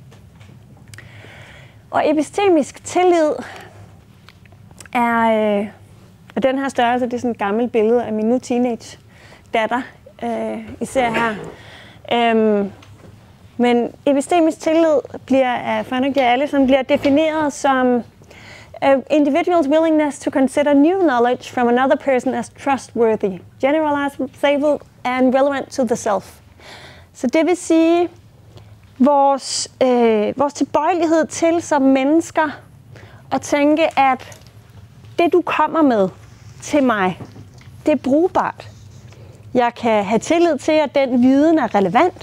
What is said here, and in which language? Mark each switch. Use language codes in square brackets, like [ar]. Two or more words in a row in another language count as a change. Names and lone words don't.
[da] Og epistemisk tillid er den her størrelse, det er sådan et gammelt billede af min nu teenage datter, især her. Men epistemisk tillid bliver af Fredrik Allison bliver defineret som [en] individual's willingness to consider new knowledge from another person as trustworthy, generalizable and relevant to the self. [da] Så det vil sige, vores tilbøjelighed til som mennesker at tænke, at det du kommer med til mig, det er brugbart. Jeg kan have tillid til, at den viden er relevant.